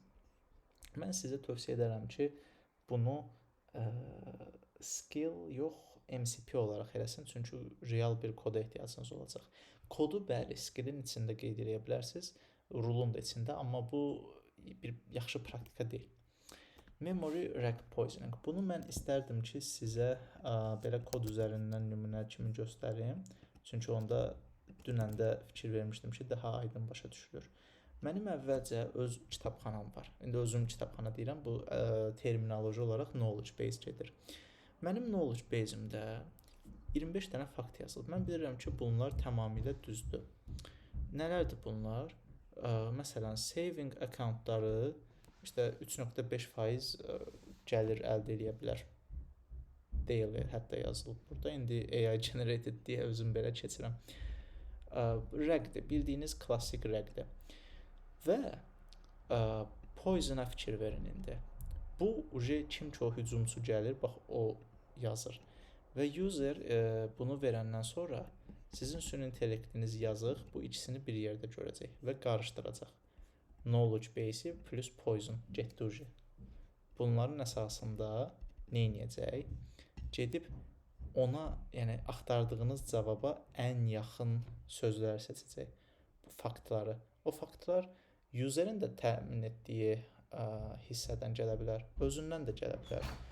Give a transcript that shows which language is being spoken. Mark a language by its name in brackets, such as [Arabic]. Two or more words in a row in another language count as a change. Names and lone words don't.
[Azerbaijani] Mən sizə tövsiyə edərəm ki, bunu skill yox, MCP olaraq eləsin, çünki real bir koda ehtiyacınız olacaq. Kodu bəli, skillin içində qeyd edə bilərsiniz, rulun da içində, amma bu bir yaxşı praktika deyil. [English] Memory rack poisoning. [Azerbaijani] Bunu mən istərdim ki, sizə belə kod üzərindən nümunə kimi göstərim. Çünki onda dünən də fikir vermişdim ki, daha aydın başa düşülür. Mənim əvvəlcə öz kitabxanam var. İndi özüm kitabxana deyirəm, bu terminoloji olaraq [English] knowledge base [Azerbaijani] gedir. Mənim [English] knowledge base-imdə [Azerbaijani] 25 dənə fakt yazılıb. Mən bilirəm ki, bunlar tamamilə düzdür. Nələrdir bunlar? Məsələn, [English] saving accountları [Azerbaijani] işte 3.5% gəlir əldə edə bilər. Daily hətta yazılıb burada. İndi [English] AI generated [Azerbaijani] deyə özüm belə keçirəm. Rəqdir, bildiyiniz klassik rəqdir. Və poison-a fikir verin indi. Bu kim ki o hücumçu gəlir, bax o yazır. Və user bunu verəndən sonra sizin süni intellektiniz yazıq, bu ikisini bir yerdə görəcək və qarışdıracaq. [English] Knowledge base plus poison getdi. [Azerbaijani] Bunların əsasında nə edəcək? Gedib ona, yəni axtardığınız cavaba ən yaxın sözləri seçəcək. Bu faktları. O faktlar userin də təmin etdiyi hissədən gələ bilər, özündən də gələ bilər.